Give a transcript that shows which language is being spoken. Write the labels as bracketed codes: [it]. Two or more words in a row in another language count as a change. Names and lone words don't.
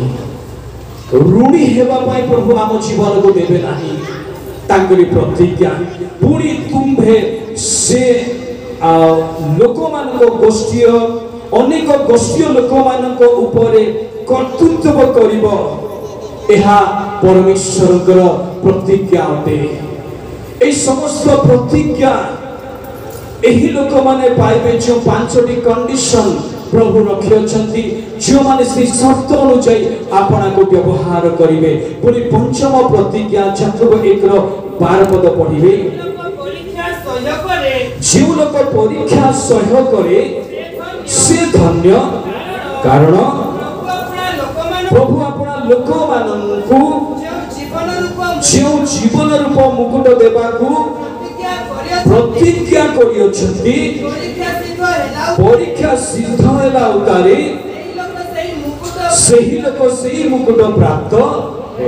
[or] ଋଣୀ ହେବା ପାଇଁ ପ୍ରଭୁ ଆମ ଜୀବନକୁ ଦେବେ ନାହିଁ, ତାଙ୍କରି ପ୍ରତିଜ୍ଞା। ପୁଣି ତୁମ୍ଭେ ସେ ଲୋକମାନଙ୍କ ଗୋଷ୍ଠୀୟ ଅନେକ ଗୋଷ୍ଠୀୟ ଲୋକମାନଙ୍କ ଉପରେ କର୍ତ୍ତୃତ୍ୱ କରିବ। ଏହା ପରମେଶ୍ୱରଙ୍କର ପ୍ରତିଜ୍ଞା ଅଟେ। ଏହି ସମସ୍ତ ପ୍ରତିଜ୍ଞା ଏହି ଲୋକମାନେ ପାଇବେ ଯେଉଁ ପାଞ୍ଚଟି କଣ୍ଡିସନ ପ୍ରଭୁ ରଖିଅଛନ୍ତି, ଯେଉଁମାନେ ସେହି ସର୍ତ୍ତ ଅନୁଯାୟୀ ଆପଣଙ୍କୁ ବ୍ୟବହାର କରିବେ। ପୁଣି ପଞ୍ଚମ ପ୍ରତିଜ୍ଞା ଯାକୋବ 1:12 ପଢିବେ। ଯେଉଁ ଲୋକ ପରୀକ୍ଷା ସହ୍ୟ କରେ ସେ ଧନ୍ୟ, କାରଣ ପ୍ରଭୁ ଆପଣା ଲୋକମାନଙ୍କୁ ଯେଉଁ ଜୀବନ ରୂପ ମୁକୁଟ ଦେବାକୁ ପ୍ରତିଜ୍ଞା କରିଅଛନ୍ତି, ପରୀକ୍ଷା ସିଦ୍ଧ ହେଲା ଉତାରେ ସେହି ଲୋକ ସେହି ମୁକୁଟ ପ୍ରାପ୍ତ ହେବ।